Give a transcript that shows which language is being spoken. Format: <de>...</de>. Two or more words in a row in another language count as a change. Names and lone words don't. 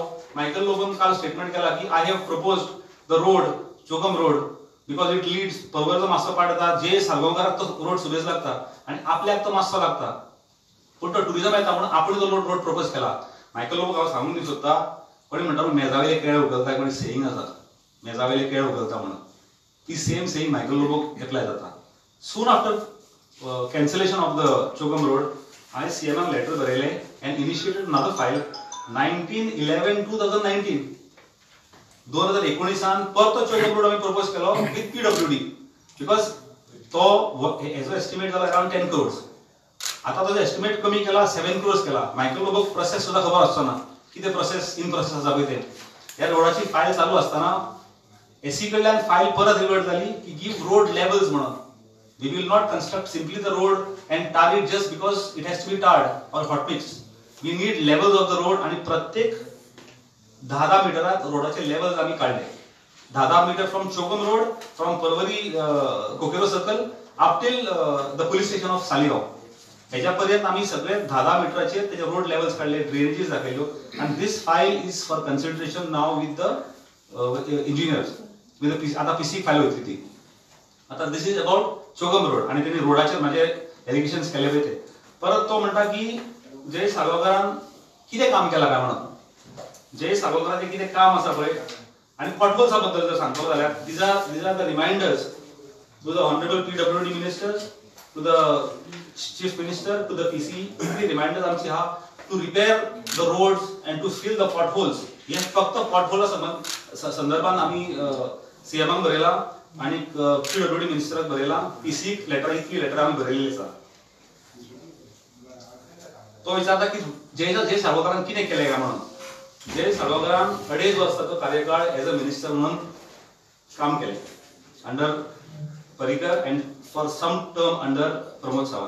<kok>मायकल लोबोन काल स्टेटमेंट केला की</kok> <en>I have proposed the road Chogam road because it leads</en> <kok>पर्वरचो मातसो पार्ट येता, जे सालगांवकाराक तो रोड सुबेज लागता आनी आपल्याक तो मातसो लागता, पूण तो टुरिझम येता म्हणून आपण तो रोड प्रपोज केला. मायकल लोबोक हांव सांगूंक दिवंक सोदता, कोणी म्हणटा मेजावेले केळे उगलता, कोणी सेयींग आसा मेजावेले केळे उगलता म्हणून, ती</kok> <en>same saying</en> <kok>मायकल लोबोक एप्लाय जाता.</kok> <en>soon after cancellation of the Chogam road, I CMM letter बरयले and initiated another file 19/11/2019.</en> <kok>2019 परत तो चोगम रोड आम्ही प्रपोज केलो</kok> <en>with PWD because</en> <kok>तो हेजो एस्टिमेट जाला</kok> <en>around 10 crores.</en> <kok>आता तो एस्टिमेट कमी केला, 7 crores केला. मायकल लोबोक प्रोसेस सुद्धा खबर आसना कितें</kok> <en>process in process</en> <kok>आसा पळय ते. ह्या रोडाची फायल चालू असताना एसी कडल्यान फायल परत रिवर्ट जाली की</kok> <en>give road levels</en> <kok>म्हणून.</kok> <en>We will not construct simply the road and tar it just because it has to be tarred or hot mixed. We need levels of the road</en> <mr>आणि प्रत्येक 10 मीटरात रोडाचे लेवल्स आम्ही काढले.</mr> <en>10 meter from Chogam road, from Porvorim Kokero circle up till the police station of Saligao.</en> <mr>ह्याच्यापर्यंत आम्ही सगळे 10 मीटराचे त्याचे</mr> <en>road levels</en> <mr>काढले, ड्रेनेजेस दाखवले.</mr> <en>आणि this file is for consideration now with the engineers विथ</en> <mr>आता पीसी फाईल होती ती. आता</mr> <en>this is about</en> <mr>चोगम रोड आणि त्यांनी रोडाचे माझे एलिगेशन्स केले होते.</mr> <kok>परत तो म्हणता की जय साळगांवकारान कितें काम केला काय म्हणून. जय साळगांवकाराचें कितें काम आसा पळय आनी पॉटहोल्सा बद्दल जर सांगतलो जाल्यार</kok> <en>these are the reminders to the honorable PWD ministers, to the chief minister, to the PC. The reminders</en> <kok>आमची हा</kok> <en>to repair the roads and to fill the potholes.</en> <kok>हे फक्त पॉटहोला संदर्भात आम्ही सीएमआक बरयला आणि PWD मिनिस्टराक बरयला. पीसी लेटर इतली लेटर आम्ही बरयल्ली आसा. तो विचारता की जय साळगांवकारान कितें केलें काय म्हणून. जय साळगांवकारान 2.5 वर्साचो कार्यकाळ</kok> <en>as a minister</en> <kok>म्हणून काम केलें</kok> <en>under Parrikar and for some term under Pramod Sawant.</en>